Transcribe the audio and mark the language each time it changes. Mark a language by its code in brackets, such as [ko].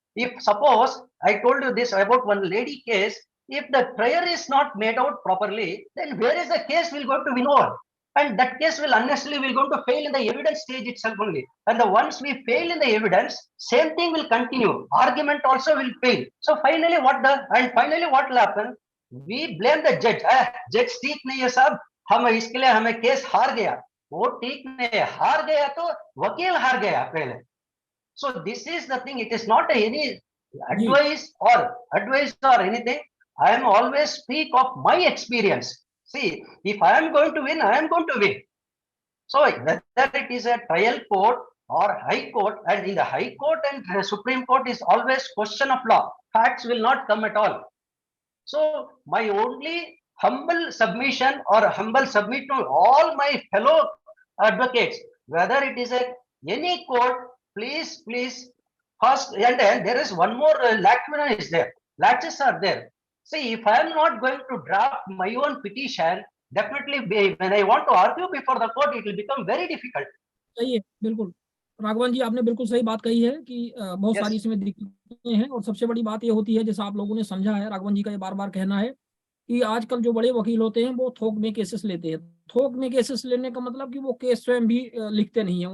[en] If suppose I told you this about one lady case, if the prayer is not made out properly, then where is the case will go to win over? And that case will unnecessarily will going to fail in the evidence stage itself only. And the once we fail in the evidence, same thing will continue. Argument also will fail. So finally what will happen? We blame the judge. [hi] जज ठीक नहीं है साहब, हम इसके लिए हमें case हार गया. वो ठीक नहीं, हार गया तो वकील हार गया पहले. [en] So this is the thing. It is not any advice or anything. I am always speak of my experience. See, if I am going to win, I am going to win. So whether it is a trial court or high court, and in the high court and Supreme Court is always question of law. Facts will not come at all. So my only humble submission or humble submit to all my fellow advocates, whether it is any court, please first, and there is one more lacuna is there. Latches are there. See, if I am not going to draft my own petition, definitely when I want to argue before the court, it will become very difficult. [hi] सही है, बिल्कुल राघवन जी, आपने बिल्कुल सही बात कही है कि बहुत सारी इसमें दिक्कतें हैं, और सबसे बड़ी बात ये होती है, जैसा आप लोगों ने समझा है, राघवन जी का ये बार बार कहना है कि आजकल जो बड़े वकील होते हैं वो थोक में केसेस लेते हैं। थोक में केसेस लेने का मतलब कि वो केस स्वयं भी लिखते नहीं है।